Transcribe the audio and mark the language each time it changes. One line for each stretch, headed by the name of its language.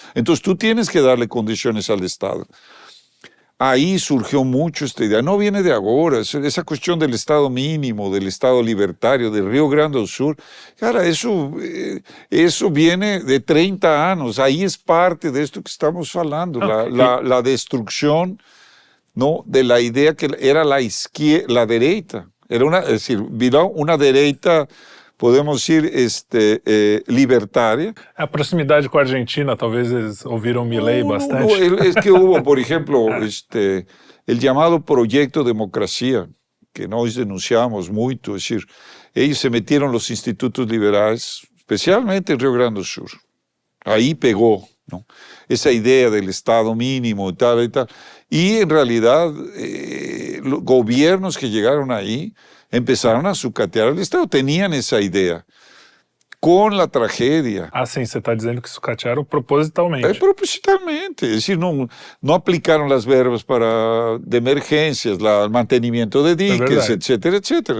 Spanish: Entonces tú tienes que darle condiciones al Estado. Ahí surgió mucho esta idea, no viene de ahora, esa cuestión del Estado mínimo, del Estado libertario, de Río Grande do Sur, cara, eso viene de 30 años, ahí es parte de esto que estamos hablando, la destrucción, ¿no? De la idea que era la izquierda, la derecha, era es decir, una derecha, podemos decir, libertaria.
Portuguese: A proximidade com a Argentina, talvez eles ouviram Milei bastante.
Spanish: Es que hubo, por ejemplo, el llamado Proyecto Democracia, que
Portuguese: nós denunciamos
Spanish: mucho, es decir, ellos se metieron los institutos liberales, especialmente en Río Grande do Sur, Ahí pegó, ¿no? Esa idea del Estado mínimo y tal y tal. Y en realidad los gobiernos que llegaron ahí empezaron a sucatear el Estado, tenían esa idea. Con la tragedia.
Portuguese: Ah, sim, você está dizendo que sucatearam propositalmente. Propositalmente,
Spanish: es decir, no aplicaron las
Portuguese: verbas
Spanish: de emergencias, el mantenimiento de diques, etcétera, etcétera.